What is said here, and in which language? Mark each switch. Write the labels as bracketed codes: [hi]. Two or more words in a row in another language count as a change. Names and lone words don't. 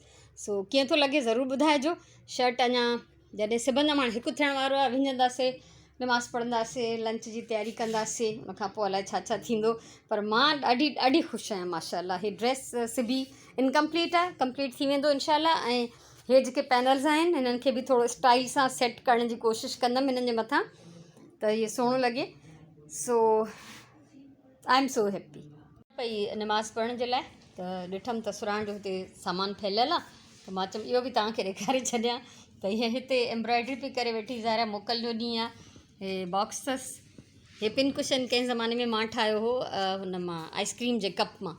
[sd] सो कीअं थो लॻे ज़रूरु ॿुधाइजो। शर्ट अञा जॾहिं सिबंदमि, हाणे हिकु थियण वारो आहे, विझंदासीं, नमाज़ पढ़ंदासीं, लंच जी तयारी कंदासीं, उनखां पोइ अलाए छा छा थींदो। पर मां ॾाढी ख़ुशि आहियां माशाल्लाह। हीअ ड्रेस सिबी इनकम्पलीट आहे, कंप्लीट थी वेंदो इंशाल्लाह। ऐं हे जेके पैनल्स आहिनि, हिननि खे बि थोरो स्टाइल सां सेट करण जी कोशिशि कंदमि हिननि जे मथां, त इहे सुहिणो लॻे। [en] So I am so happy. [sd] पई नमाज़ पढ़ण जे लाइ, त ॾिठमि त सुराण जो हिते सामान फैलियल आहे, त मां चयमि इहो बि तव्हांखे ॾेखारे छॾियां। त हीअ हिते एम्ब्रॉयड्री पई करे वेठी, ज़ाहिर मोकल जो ॾींहुं आहे। हे बॉक्स अथसि, हे पिन कुशन कंहिं ज़माने में मां ठाहियो हो, हुन मां आइसक्रीम जे कप मां।